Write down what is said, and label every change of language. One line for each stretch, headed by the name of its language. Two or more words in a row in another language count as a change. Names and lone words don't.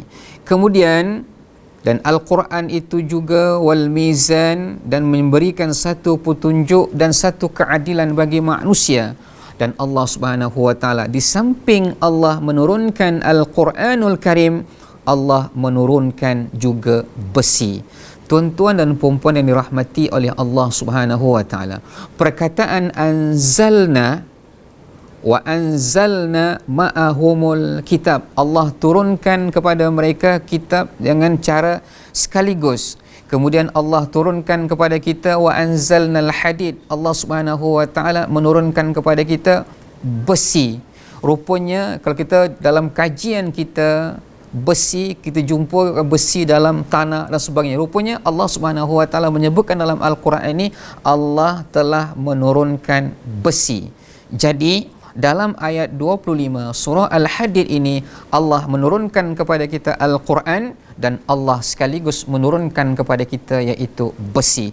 Malay: Kemudian dan Al-Quran itu juga
Arabic: والميزان,
Malay: dan memberikan satu petunjuk dan satu keadilan bagi manusia. Dan Allah
Arabic: سبحانه وتعالى
Malay: di samping Allah menurunkan Al-Quranul Karim, Allah menurunkan juga besi. Tuan-tuan dan puan-puan yang dirahmati oleh Allah
Arabic: سبحانه وتعالى,
Malay: perkataan
Arabic: أنزلنا وأنزلنا معهم الكتاب,
Malay: Allah turunkan kepada mereka kitab dengan cara sekaligus. Kemudian Allah turunkan kepada kita
Arabic: وأنزلنا الحديد,
Malay: Allah
Arabic: سبحانه وتعالى
Malay: menurunkan kepada kita besi. Rupanya kalau kita dalam kajian kita besi, kita jumpa besi dalam tanah dan sebagainya. Rupanya Allah
Arabic: سبحانه وتعالى
Malay: menyebutkan dalam Al-Quran ini Allah telah menurunkan besi. Jadi dalam ayat 25 surah Al-Hadid ini Allah menurunkan kepada kita Al-Quran dan Allah sekaligus menurunkan kepada kita iaitu besi.